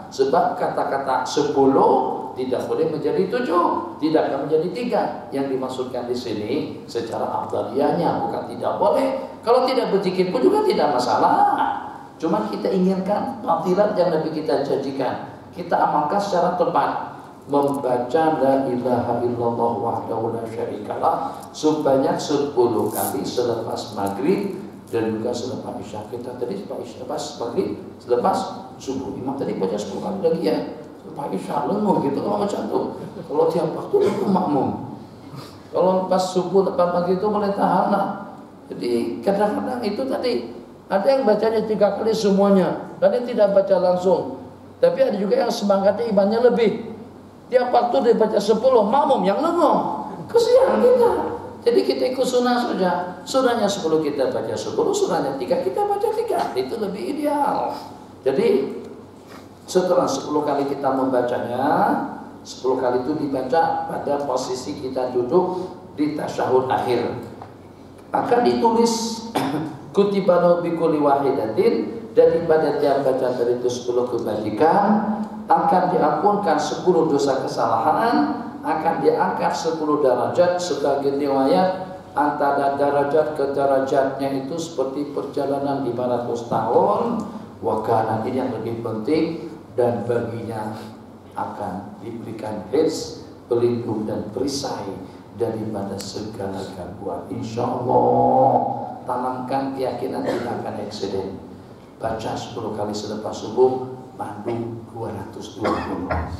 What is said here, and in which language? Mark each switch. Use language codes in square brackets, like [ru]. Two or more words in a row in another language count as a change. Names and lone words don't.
[ms] Sebab kata-kata 10 tidak boleh menjadi 7, tidak akan menjadi 3. Yang dimaksudkan di sini secara afdaliyahnya, bukan tidak boleh. Kalau tidak berzikir pun juga tidak masalah. Cuma kita inginkan fadilat yang Nabi kita janjikan, kita amalkan secara tepat. Membaca [ar] لا إله إلا الله وحده لا شريك له [ms] sebanyak 10 kali selepas maghrib dan juga selepas isya. Kita tadi selepas maghrib, selepas subuh. Imam tadi baca 10 kali lagi ya. Selepas isya lenguh gitu kalau macam tu. Kalau tiap waktu itu makmum. Kalau pas subuh lepas maghrib itu boleh tahan lah. Jadi kadang-kadang itu tadi ada yang bacanya 3 kali semuanya, ada yang tidak baca langsung. Tapi ada juga yang semangatnya imannya lebih. Tiap waktu dia baca 10, makmum yang lenguh. Kesian kita. Jadi kita ikut sunnah saja. Sunnahnya 10 kita baca 10, sunnahnya 3 kita baca 3. Itu lebih ideal. Jadi setelah 10 kali kita membacanya, 10 kali itu dibaca pada posisi kita duduk di tasyahud akhir. Akan ditulis [ar] كتب بكل واحدة, [ms] daripada tiap bacaan dari itu 10 kebajikan, akan diampunkan 10 dosa kesalahan, akan diangkat 10 derajat. Sebagai riwayat antara derajat ke derajatnya itu seperti perjalanan 500 tahun. Wakana, ini yang lebih penting, dan baginya akan diberikan hifz, pelindung dan perisai daripada segala gangguan. Insyaallah, tanamkan keyakinan tidak akan eksiden. Baca 10 kali selepas subuh, mandu 320.